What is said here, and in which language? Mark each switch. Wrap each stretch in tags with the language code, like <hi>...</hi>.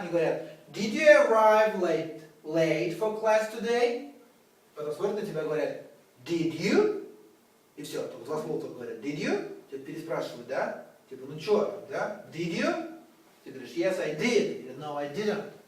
<ru>Они говорят,</ru> <en>did you arrive late for class today?</en> <ru>Потом смотрят на тебя и говорят,</ru> <en>did you?</en> <ru>И все, только два слова только говорят, did you? Тебя переспрашивают, да? Типа, ну чё, да?</ru> <en>Did you?</en> <ru>Ты говоришь,</ru> <en>yes, I did.</en> <ru>Или</ru> <en>no, I didn't.</en>